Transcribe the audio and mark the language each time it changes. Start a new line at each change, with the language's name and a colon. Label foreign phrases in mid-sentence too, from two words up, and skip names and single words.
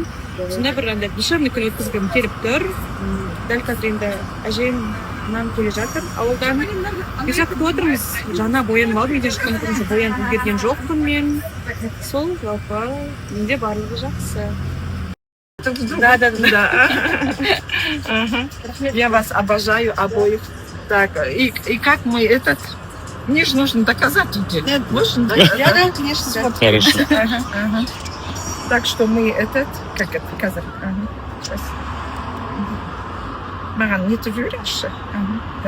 Kazakh: Сонда бір душевный күн өткізгім келіп тұр. Дәл қазір енді әжем нан келе жатыр. Ауылдан бесақ күтіп отырмыз. Жаңа боянып алдым, үйде шыққан күнімде боянып үлгерген жоқпын мен. Сол жалпы менде барлығы жақсы.
Russian: Да. Я вас обожаю обоих. Так, и как мы этот... Мне же нужно доказать тебе. Нет, нужно доказать. Да, конечно. Вот. Хорошо. Ага. Так что мы этот... Как это доказать? Сейчас. Маран, не ты веришь? Да.